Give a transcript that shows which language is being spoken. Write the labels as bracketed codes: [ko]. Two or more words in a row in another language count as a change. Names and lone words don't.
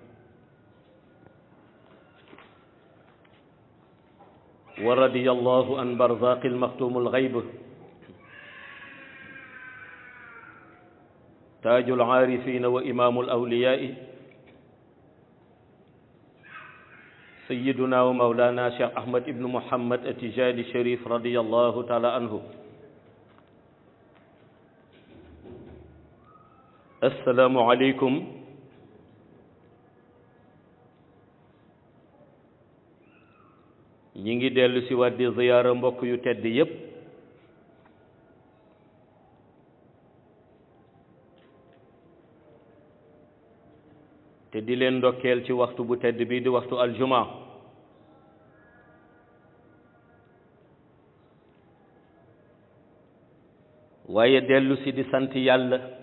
[ar] ورضي الله عن برزاق المختوم الغيب تاج العارفين وإمام الأولياء سيدنا ومولانا شيخ أحمد بن محمد التجاني الشريف رضي الله تعالى عنه. السلام عليكم [wo] ñi ngi dellu si waat di ziyaara mbokk yu tedd yépp te di leen ndokkeel ci waxtu bu tedd bi di waxtu aljuma waaye dellu si di sant yàlla